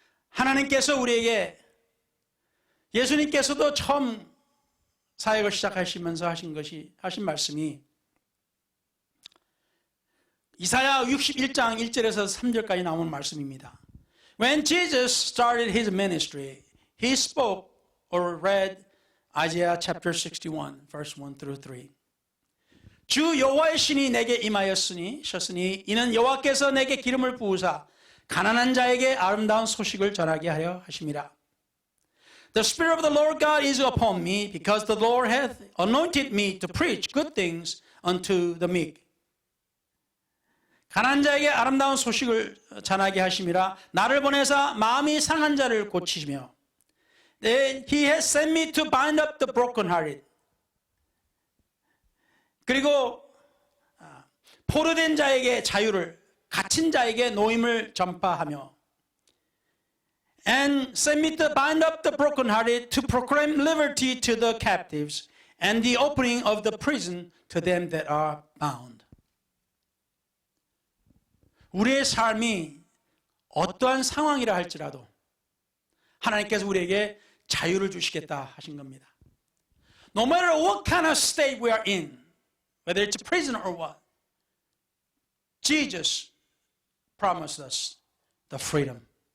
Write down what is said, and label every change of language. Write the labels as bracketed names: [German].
[Korean] 하나님께서 우리에게 예수님께서도 처음 사역을 시작하시면서 하신 말씀이 이사야 61장 1절에서 3절까지 나오는 말씀입니다. [English] When Jesus started his ministry, he spoke or read Isaiah chapter 61, verse 1 through 3. [Korean] 주 여호와의 신이 내게 임하였으니 이는 여호와께서 내게 기름을 부으사 가난한 자에게 아름다운 소식을 전하게 하려 하심이라. [English] The Spirit of the Lord God is upon me, because the Lord hath anointed me to preach good things unto the meek. [Korean] 가난한 자에게 아름다운 소식을 전하게 하심이라. 나를 보내사 마음이 상한 자를 고치시며 [English] He has sent me to bind up the brokenhearted. [Korean] 그리고 포로된 자에게 자유를, 갇힌 자에게 노임을 전파하며 [English] And sent me to bind up the brokenhearted, to proclaim liberty to the captives, and the opening of the prison to them that are bound. [Korean] 우리의 삶이 어떠한 상황이라 할지라도 하나님께서 우리에게 자유를 주시겠다 하신 겁니다. [English] No matter what kind of state we are in, whether it's a prison or what, Jesus promised us the freedom.